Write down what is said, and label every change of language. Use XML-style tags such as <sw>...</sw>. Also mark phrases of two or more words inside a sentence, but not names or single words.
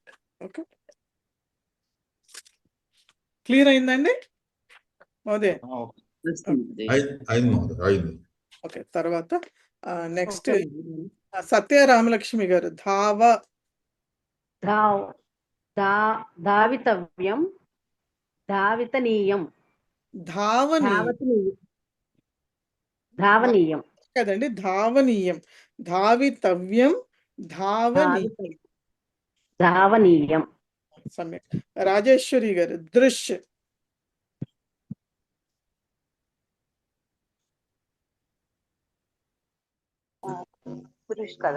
<te>ఓకే, క్లియర్ అయిందండి మోదే? ఓకే. తర్వాత నెక్స్ట్ సత్య రామలక్ష్మి గారు ధావ.</te> <sa>धावितव्यं धावितनीयं ధావనీయం धावनीयं కదండి, ధావనీయం. ధావితవ్యం, ధావనీయం. धावनीयं</sa> <te>సమ్యక్. రాజేశ్వరి గారు దృశ్. పురుష్ కదా.</te>